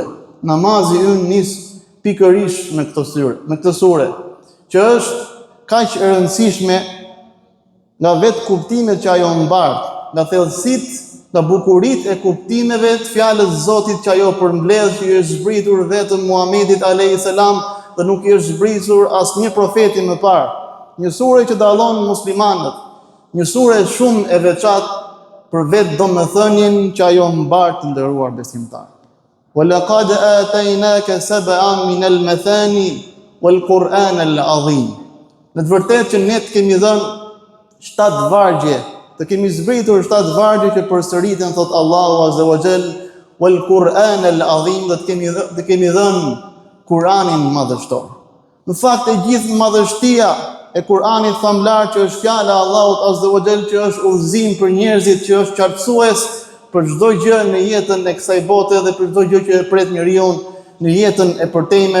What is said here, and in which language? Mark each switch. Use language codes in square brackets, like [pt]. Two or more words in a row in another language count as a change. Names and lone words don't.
[sq] Namazi ynë nis pikërisht në këtë sure, që është kaq e rëndësishme nga vetë kuptimet që ajo mbart, nga thellësitë, nga bukuritë e kuptimeve të fjalës Zotit që ajo përmbledh, që i është zbritur vetëm Muhamedit [ar] عليه السلام [sq] dhe nuk i është zbritur asnjë profeti më parë. Një sure që dallon muslimanët, një sure shumë e veçantë për vetë domethënien që ajo mbart, të nderuar besimtar. [ar] وَلَقَدْ آتَيْنَاكَ سَبْعًا مِنَ الْمَثَانِي وَالْقُرْآنَ الْعَظِيمَ. [sq] Në të vërtetë që ne të kemi dhënë 7 vargje, të kemi zbritur 7 vargje që përsëriten, thot Allahu [ar] عز وجل, والقرآن العظيم, [sq] dhe të kemi dhënë Kur'anin madhështor. Në fakt, e gjithë madhështia e Kur'anit famlar, që është fjala e Allahut [ar] عز وجل, [sq] që është udhëzim për njerëzit, që është qartësues për çdo gjë në jetën e kësaj bote dhe për çdo gjë që e pret njeriu në jetën e përtejme.